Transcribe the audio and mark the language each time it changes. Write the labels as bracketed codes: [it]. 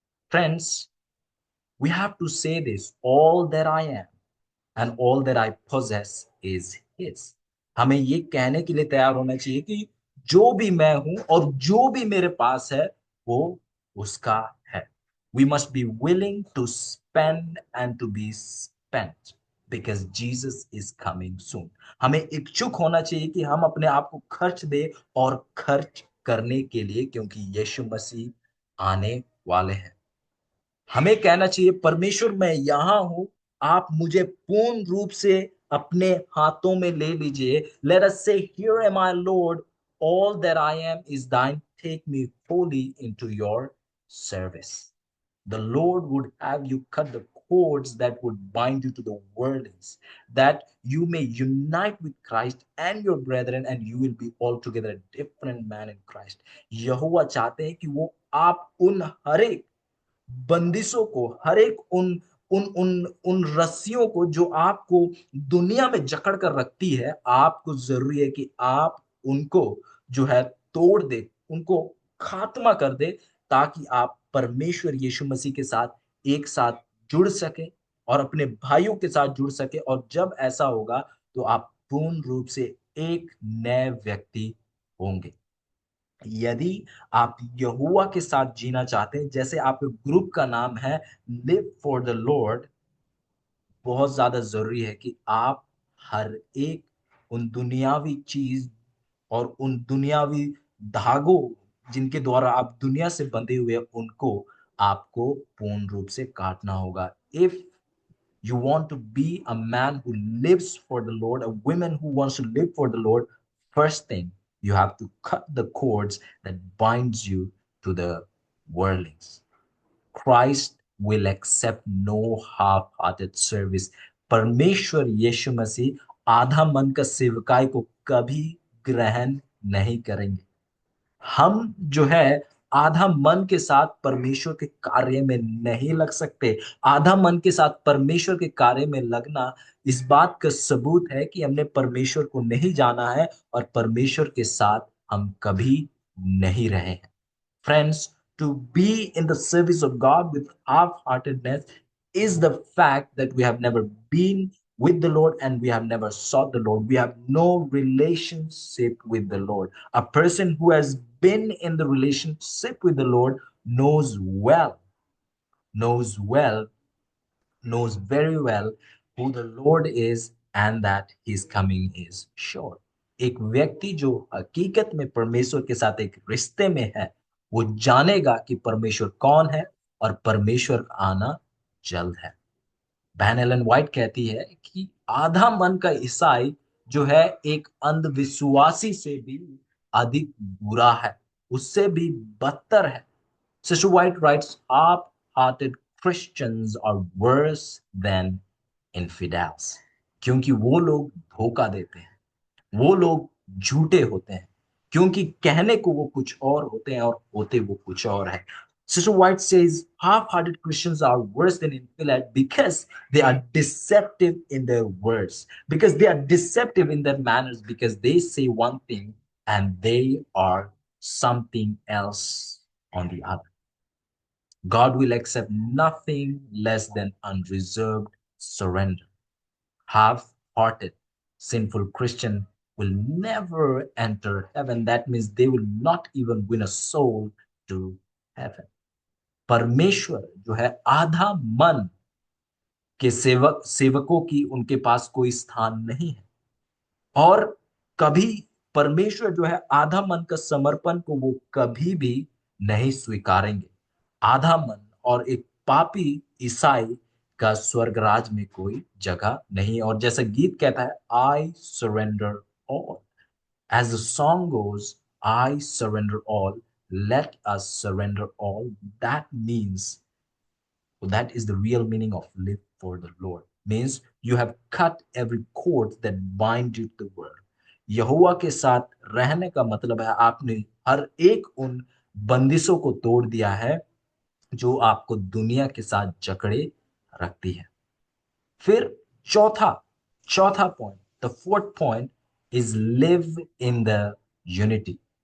[en] Friends, we have to say this, all that I am and all that I possess is his. [hi] हमें ये कहने के लिए तैयार होना चाहिए कि जो भी मैं हूं और जो भी मेरे पास है, वो उसका है। [en] We must be willing to spend and to be spent because Jesus is coming soon. [hi] हमें इच्छुक होना चाहिए कि हम अपने आप को खर्च दे और खर्च करने के लिए, क्योंकि यीशु मसीह आने वाले हैं। हमें कहना चाहिए, परमेश्वर मैं यहां हूं, आप मुझे पूर्ण रूप से अपने हाथों में ले लीजिए। [en] Let us say, here am I Lord, all that I am is thine, take me wholly into your service. The Lord would have you cut the cords that would bind you to the worldlings, that you may unite with Christ and your brethren, and you will be altogether a different man in Christ. [hi] यहोवा चाहते हैं कि वो आप उन हर एक बंदिशों को, हर एक उन उन उन उन रस्सियों को जो आपको दुनिया में जकड़ कर रखती है, आपको जरूरी है कि आप उनको जो है तोड़ दे, उनको खात्मा कर दे, ताकि आप परमेश्वर यीशु मसीह के साथ एक साथ जुड़ सके और अपने भाइयों के साथ जुड़ सके। और जब ऐसा होगा, तो आप पूर्ण रूप से एक नए व्यक्ति होंगे। यदि आप यहोवा के साथ जीना चाहते हैं, जैसे आपके ग्रुप का नाम है लिव फॉर द लॉर्ड, बहुत ज्यादा जरूरी है कि आप हर एक उन दुनियावी चीज और उन दुनियावी धागों जिनके द्वारा आप दुनिया से बंधे हुए हैं, उनको आपको पूर्ण रूप से काटना होगा। [en] If you want to be a man who lives for the Lord, a woman who wants to live for the Lord, first thing, you have to cut the cords that binds you to the worldlings. Christ will accept no half-hearted service. [hi] परमेश्वर यीशु मसीह आधा मन का सेवकाई को कभी ग्रहण नहीं करेंगे। हम जो है आधा मन के साथ परमेश्वर के कार्य में नहीं लग सकते। आधा मन के साथ परमेश्वर के कार्य में लगना इस बात का सबूत है कि हमने परमेश्वर को नहीं जाना है और परमेश्वर के साथ हम कभी नहीं रहे हैं। [en] Friends, to be in the service of God with half-heartedness is the fact that we have never been with the Lord and we have never sought the Lord. We have no relationship with the Lord. A person who has been in the relationship with the Lord knows well, knows well knows very well who the Lord is and that his coming is sure. [hi] एक व्यक्ति जो हकीकत में परमेश्वर के साथ एक रिश्ते में है, वो जानेगा कि परमेश्वर कौन है और परमेश्वर आना जल्द है। बहन एलन व्हाइट कहती है कि आधा मन का ईसाई जो है एक अंधविश्वासी से भी अधिक बुरा है, उससे भी बदतर है। [en] Sister White writes, half-hearted Christians are worse than infidels. [hi] क्योंकि वो लोग धोखा देते हैं, वो लोग झूठे होते हैं, क्योंकि कहने को वो कुछ और होते हैं और होते वो कुछ और है। [en] Sister White says half-hearted Christians are worse than infidels because they are deceptive in their words, because they are deceptive in their manners, because they say one thing and they are something else on the other. God will accept nothing less than unreserved surrender. Half-hearted, sinful Christian will never enter heaven. That means they will not even win a soul to heaven. [hi] परमेश्वर जो है आधा मन के सेवकों की उनके पास कोई स्थान नहीं है और कभी परमेश्वर जो है आधा मन का समर्पण को वो कभी भी नहीं स्वीकारेंगे। आधा मन और एक पापी ईसाई का स्वर्ग राज में कोई जगह नहीं। और जैसा गीत कहता है, [en] I surrender all, as the song goes, I surrender all, let us surrender all. That means, that is the real meaning of live for the Lord. Means you have cut every cord that bind you to the world. [hi] यहोवा के साथ रहने का मतलब है आपने हर एक उन बंदिशों को तोड़ दिया है जो आपको दुनिया के साथ जकड़े रखती है। फिर चौथा चौथा point, [en] The fourth point is live in the unity.